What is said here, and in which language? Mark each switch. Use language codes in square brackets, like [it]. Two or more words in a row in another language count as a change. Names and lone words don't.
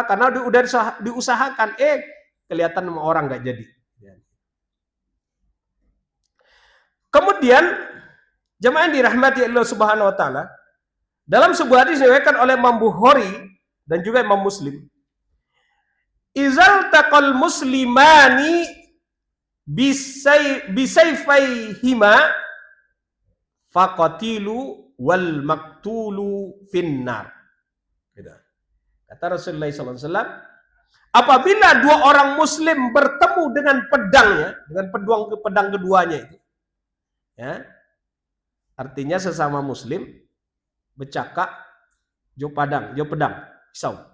[id] Karena udah diusahakan, kelihatan sama orang nggak jadi. Kemudian jemaah yang dirahmati Allah [ar] سبحانه وتعالى, [id] dalam sebuah hadis diriwayatkan oleh Imam Bukhari dan juga Imam Muslim, [ar] إذا التقى المسلمان بسيفيهما فالقاتل والمقتول في النار. [id] Kata Rasulullah SAW, apabila dua orang muslim bertemu dengan pedangnya, dengan pedang keduanya itu, ya, artinya sesama muslim bercakap, jo pedang, pisau.